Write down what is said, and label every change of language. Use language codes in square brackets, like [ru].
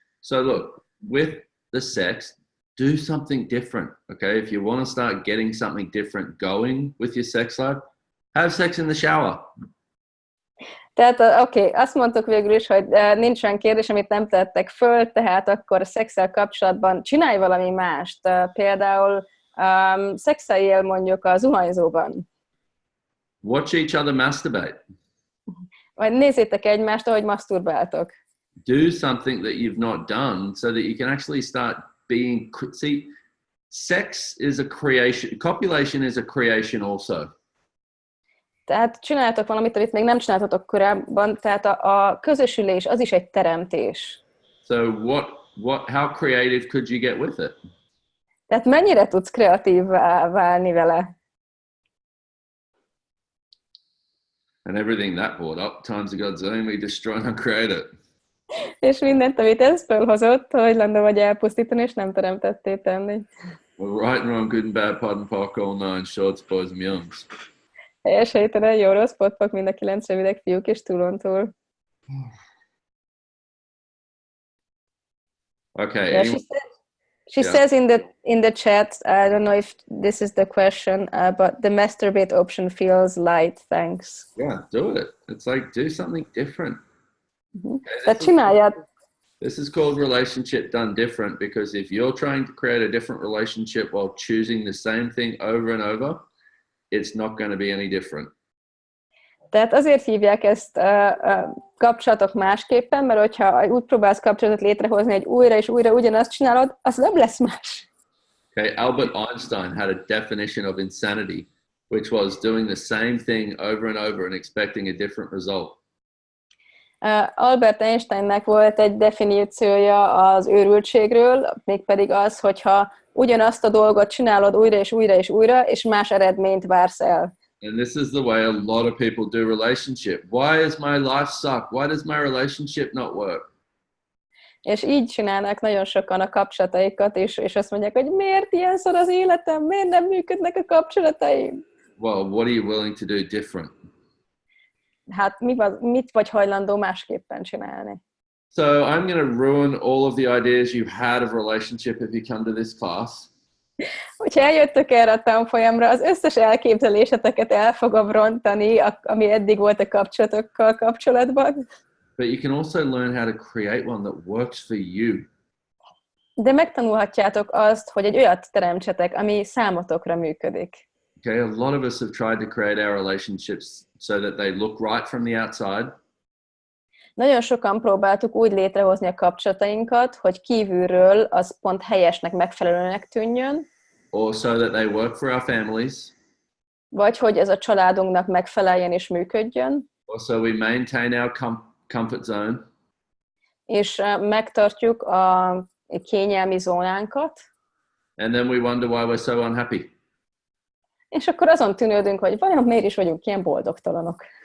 [en] So look, with the sex, do something different, okay? If you want to start getting something different going with your sex life, have sex in the shower. [hu] Tehát oké, azt mondtuk végül is, hogy nincs olyan kérdés, amit nem tettek föl, tehát akkor a szexszel kapcsolatban csinálj valami mást. Például szexeljél mondjuk a zuhanyzóban. [en] Watch each other masturbate. [hu] Vagy nézzétek egymást, ahogy maszturbáltok. [en] Do something that you've not done so that you can actually start being... See, sex is a creation, copulation is a creation also. [hu] Tehát csináltok valamit, amit még nem csináltatok korábban, tehát a közösülés az is egy teremtés. [en] So how creative could you get with it? [hu] Tehát mennyire tudsz kreatívvá válni vele? [en] And everything that brought up, times a godzillion, we destroy and create it. [hu] És mindent, amit ez felhozott, hogy lenne vagy elpusztítani, és nem teremtetté tenni. [en] Well, right and wrong, good and bad, POD and POC, all nine, shorts, boys and beyonds. [hu] Helyes, helytelen, jó, rossz, potpak, mind a 9 rövidek, fiúk és túlontúl. [en] Okay. Yeah, she says in the chat, I don't know if this is the question, but the masturbate option feels light, thanks. Yeah, do it. It's like, do something different. [hu] Tehát csináljad. [en] This is called relationship done different, because if you're trying to create a different relationship while choosing the same thing over and over, it's not going to be any different. [hu] Tehát azért hívják ezt kapcsolatok másképpen, mert hogyha úgy próbálsz kapcsolatot létrehozni, hogy újra és újra ugyanazt csinálod, az nem lesz más. [en] Okay, Albert Einstein had a definition of insanity, which was doing the same thing over and over and expecting a different result. [hu] Albert Einsteinnek volt egy definíciója az őrültségről, mégpedig az, hogyha ugyanazt a dolgot csinálod újra és újra és újra, és más eredményt vársz el. [en] And this is the way a lot of people do relationship. Why does my life suck? Why does my relationship not work? [hu] És így csinálnak nagyon sokan a kapcsolataikat, és azt mondják, hogy miért ilyen szar az életem, miért nem működnek a kapcsolataim? [en] Well, what are you willing to do different? [hu] Hát mit vagy hajlandó másképpen csinálni? [en] So I'm going to ruin all of the ideas you had of relationship if you come to this class. [hu] Hogyha eljöttök erre a tanfolyamra, az összes elképzeléseteket el fogom rontani, ami eddig volt a kapcsolatokkal kapcsolatban. [en] But you can also learn how to create one that works for you. [hu] De megtanulhatjátok azt, hogy egy olyat teremtsetek, ami számotokra működik. [en] Okay, a lot of us have tried to create our relationships so that they look right from the outside. [hu] Nagyon sokan próbáltuk úgy létrehozni a kapcsolatainkat, hogy kívülről az pont helyesnek, megfelelőnek tűnjön. [en] Or so that they work for our families. [hu] Vagy hogy ez a családunknak megfeleljen és működjön. [en] Or so we maintain our comfort zone. [hu] És megtartjuk a kényelmi zónánkat. [en] And then we wonder why we're so unhappy. [hu] És akkor azon tűnődünk, hogy vajon miért is vagyunk ilyen boldogtalanok.